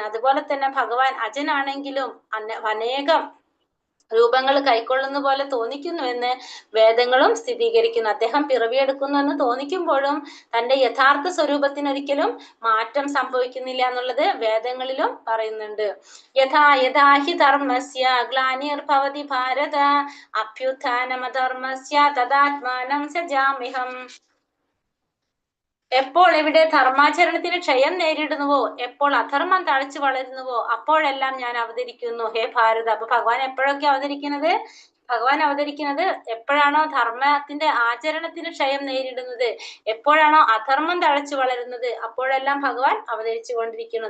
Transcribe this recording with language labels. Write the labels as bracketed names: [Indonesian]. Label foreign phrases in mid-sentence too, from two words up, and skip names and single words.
[Malayalam] അതുപോലെ തന്നെ ഭഗവാൻ അജനാണെങ്കിലും അനേകം രൂപങ്ങൾ കൈക്കൊള്ളുന്ന പോലെ തോന്നിക്കുന്നു എന്ന് വേദങ്ങളും സ്ഥിരീകരിക്കുന്നു. അദ്ദേഹം പിറവിയെടുക്കുന്നു എന്ന് തോന്നിക്കുമ്പോഴും തന്റെ യഥാർത്ഥ സ്വരൂപത്തിന് ഒരിക്കലും മാറ്റം സംഭവിക്കുന്നില്ല എന്നുള്ളത് വേദങ്ങളിലും പറയുന്നുണ്ട്. [Sanskrit] യഥാഹി ധർമ്മസ്യ ഗ്ലാനിർഭവതി ഭാരത അഭ്യുത്ഥാനമധർമ്മസ്യ തദാത്മാനം സജാമ്യഹം. [Malayalam] എപ്പോൾ ഇവിടെ ധർമാചരണത്തിന് ക്ഷയം നേരിടുന്നുവോ, എപ്പോൾ അധർമ്മം തഴച്ചു വളരുന്നുവോ, അപ്പോഴെല്ലാം ഞാൻ അവതരിക്കുന്നു ഹേ ഭാരത. അപ്പൊ ഭഗവാൻ എപ്പോഴൊക്കെ അവതരിക്കുന്നത്? ഭഗവാൻ അവതരിക്കുന്നത് എപ്പോഴാണോ ധർമ്മത്തിന്റെ ആചരണത്തിന് ക്ഷയം നേരിടുന്നത്, എപ്പോഴാണോ അധർമ്മം തഴച്ചു വളരുന്നത്, അപ്പോഴെല്ലാം ഭഗവാൻ അവതരിച്ചു കൊണ്ടിരിക്കുന്നു.